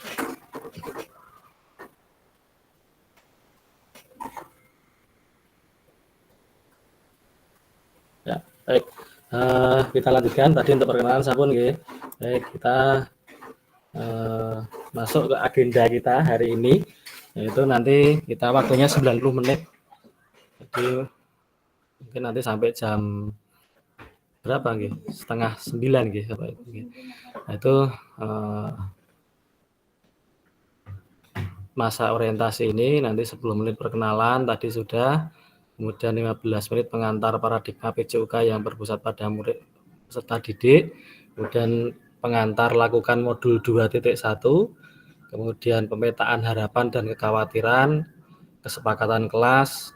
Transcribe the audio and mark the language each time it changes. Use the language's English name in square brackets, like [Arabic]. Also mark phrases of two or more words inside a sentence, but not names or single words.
[Indonesian] Ya, baik. Kita lanjutkan tadi untuk perkenalan [Javanese] sampun nggih. [Indonesian] Baik, kita masuk ke agenda kita hari ini, yaitu nanti kita waktunya 90 menit. Jadi mungkin nanti sampai jam berapa nggih? 8:30 nggih, Bapak Ibu nggih. Nah, itu masa orientasi ini nanti 10 menit perkenalan tadi sudah, kemudian 15 menit pengantar paradigma PJUK yang berpusat pada murid peserta didik, kemudian pengantar lakukan modul 2.1, kemudian pemetaan harapan dan kekhawatiran, kesepakatan kelas,